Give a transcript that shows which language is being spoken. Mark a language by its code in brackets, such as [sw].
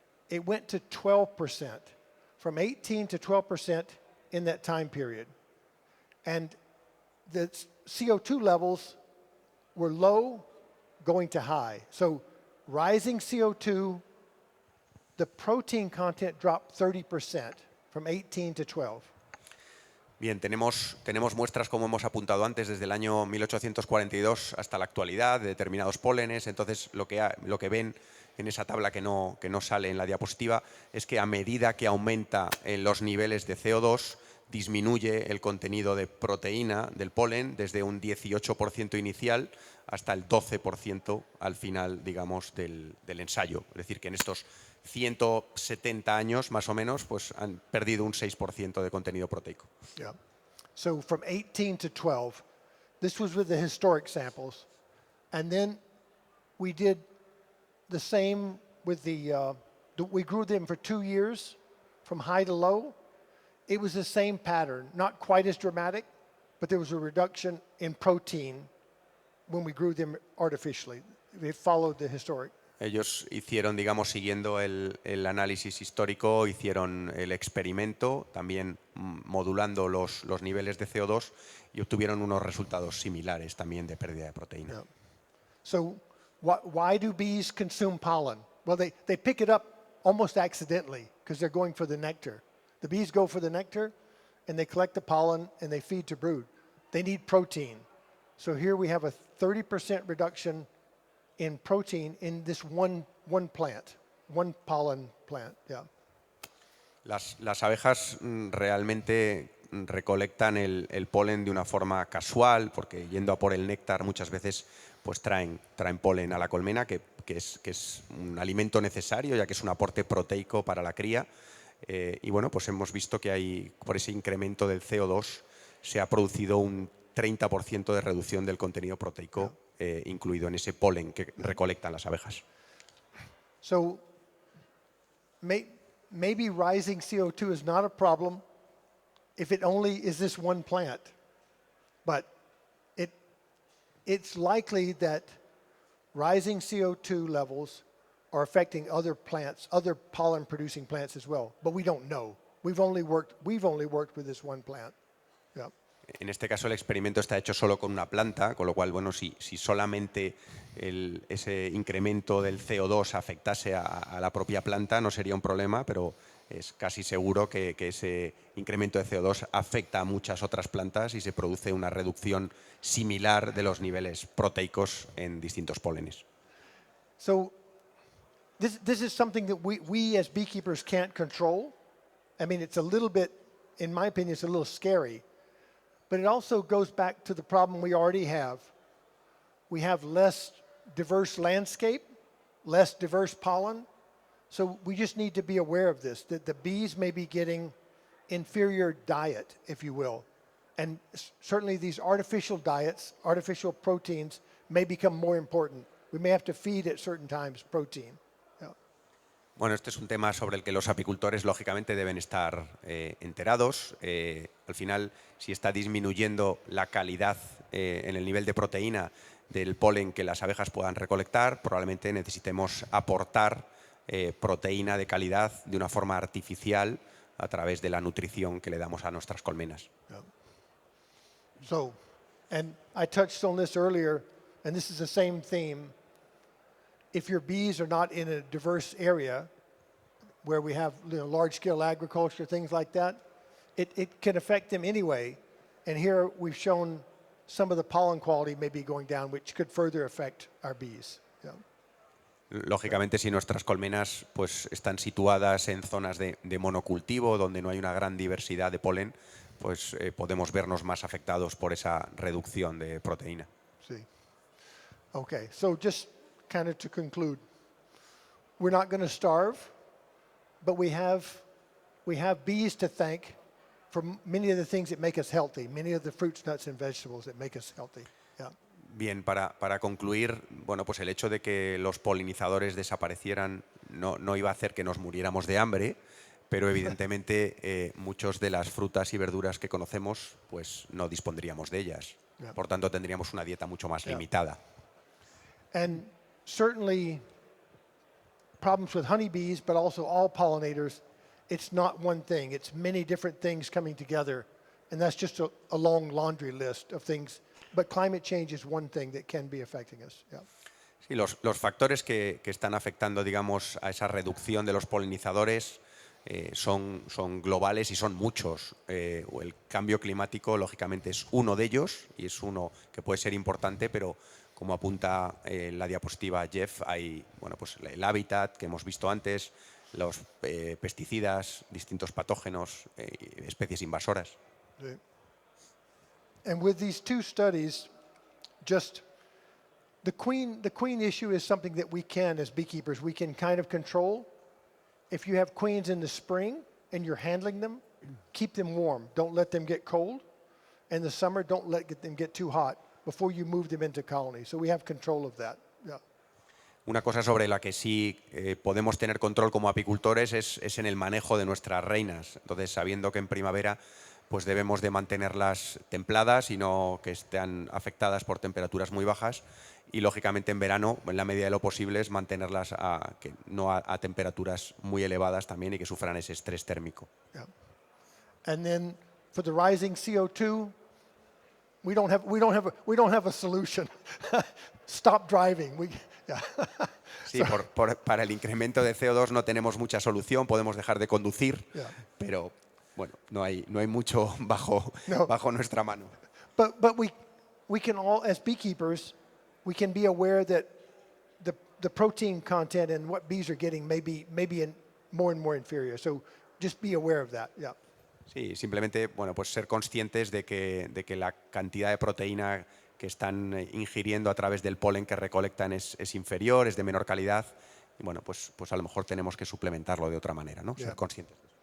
[en] It went to 12%, from 18 to 12% in that time period. And the CO2 levels were low going to high. So rising CO2, the protein content dropped 30% from 18 to 12. [es] Bien, tenemos muestras, como hemos apuntado antes, desde el año 1842 hasta la actualidad, de determinados pólenes. Entonces, lo que ven en esa tabla que no sale en la diapositiva es que a medida que aumenta los niveles de CO2, disminuye el contenido de proteína del polen desde un 18% inicial hasta el 12% al final, digamos, del ensayo. Es decir, que en estos 170 años, más o menos, pues han perdido un 6% de contenido proteico. [en] Yeah. So from 18 to 12, this was with the historic samples. And then we did the same with we grew them for 2 years from high to low. It was the same pattern, not quite as dramatic, but there was a reduction in protein when we grew them artificially. They followed the historic. [es] Ellos hicieron, digamos, siguiendo el análisis histórico, hicieron el experimento, también modulando los niveles de CO2 y obtuvieron unos resultados similares también de pérdida de proteína. [en] Yeah. So why do bees consume pollen? Well, they pick it up almost accidentally because they're going for the nectar. The bees go for the nectar and they collect the pollen and they feed to brood. They need protein. So here we have a 30% reduction in protein in this one plant, one pollen plant. Yeah. [es] Las abejas realmente recolectan el polen de una forma casual, porque yendo a por el néctar muchas veces pues traen polen a la colmena, que es un alimento necesario, ya que es un aporte proteico para la cría. Y bueno, pues hemos visto que hay, por ese incremento del CO2, se ha producido un 30% de reducción del contenido proteico incluido en ese polen que recolectan las abejas. [en] So maybe rising CO2 is not a problem if it only is this one plant, but it's likely that rising CO2 levels are affecting other plants, other pollen-producing plants as well, but we don't know. We've only worked with this one plant. Yeah. En este caso el experimento está hecho solo con una planta, con lo cual, bueno, si solamente ese incremento del CO2 afectase a la propia planta no sería un problema, pero es casi seguro que ese incremento de CO2 afecta a muchas otras plantas y se produce una reducción similar de los niveles proteicos en distintos pólenes. So this is something that we as beekeepers can't control. I mean, it's a little bit, in my opinion, it's a little scary. But it also goes back to the problem we already have. We have less diverse landscape, less diverse pollen. So we just need to be aware of this, that the bees may be getting inferior diet, if you will. And certainly these artificial diets, artificial proteins may become more important. We may have to feed at certain times protein. Yeah. [es] Bueno, este es un tema sobre el que los apicultores lógicamente deben estar enterados. Al final, si está disminuyendo la calidad en el nivel de proteína del polen que las abejas puedan recolectar, probablemente necesitemos aportar proteína de calidad de una forma artificial a través de la nutrición que le damos a nuestras colmenas. [en] Yeah. So, and I touched on this earlier, and this is the same theme. If your bees are not in a diverse area where we have large-scale agriculture, things like that, it can affect them anyway. And here we've shown some of the pollen quality may be going down, which could further affect our bees. Yeah. [es] Lógicamente, si nuestras colmenas pues, están situadas en zonas de monocultivo, donde no hay una gran diversidad de polen, pues podemos vernos más afectados por esa reducción de proteína. [en] See. Okay, so just kind of to conclude, we're not going to starve, but we have bees to thank for many of the things that make us healthy, many of the fruits, nuts, and vegetables that make us healthy. Yeah. [es] Bien, para concluir, bueno, pues el hecho de que los polinizadores desaparecieran no iba a hacer que nos muriéramos de hambre, pero evidentemente muchos de las frutas y verduras que conocemos, pues no dispondríamos de ellas. [en] Yeah. [es] Por tanto, tendríamos una dieta mucho más limitada. [en] And certainly problems with honeybees, but also all pollinators, it's not one thing. It's many different things coming together. And that's just a long laundry list of things. But climate change is one thing that can be affecting us. Yeah. [es] Sí, los factores que están afectando, digamos, a esa reducción de los polinizadores son globales y son muchos. El cambio climático, lógicamente, es uno de ellos y es uno que puede ser importante, pero como apunta la diapositiva Jeff, hay pues el hábitat que hemos visto antes, los pesticidas, distintos patógenos, especies invasoras. Sí. [en] And with these two studies, just the queen issue is something that we can, as beekeepers, we can kind of control. If you have queens in the spring and you're handling them, keep them warm. Don't let them get cold. In the summer, don't let them get too hot before you move them into colonies. So we have control of that. Yeah. [es] Una cosa sobre la que sí podemos tener control como apicultores es en el manejo de nuestras reinas. Entonces, sabiendo que en primavera pues debemos de mantenerlas templadas y no que estén afectadas por temperaturas muy bajas. Y lógicamente en verano, en la medida de lo posible, es mantenerlas no a temperaturas muy elevadas también y que sufran ese estrés térmico. [en] Yeah. And then for the rising CO2, we don't have a solution. Stop driving. Yeah. [es] Sí, para el incremento de CO2 no tenemos mucha solución, podemos dejar de conducir, [en] Yeah. [es] pero bueno, no hay mucho [en] No. [es] bajo nuestra mano. [en] But we can all, as beekeepers, we can be aware that the protein content and what bees are getting may be more and more inferior. So just be aware of that. Yeah. [es] Sí, simplemente bueno, pues ser conscientes de que la cantidad de proteína que están ingiriendo a través del polen que recolectan es inferior, es de menor calidad. Y bueno, pues a lo mejor tenemos que suplementarlo de otra manera, ¿no? [en] Yeah. [es] Ser conscientes.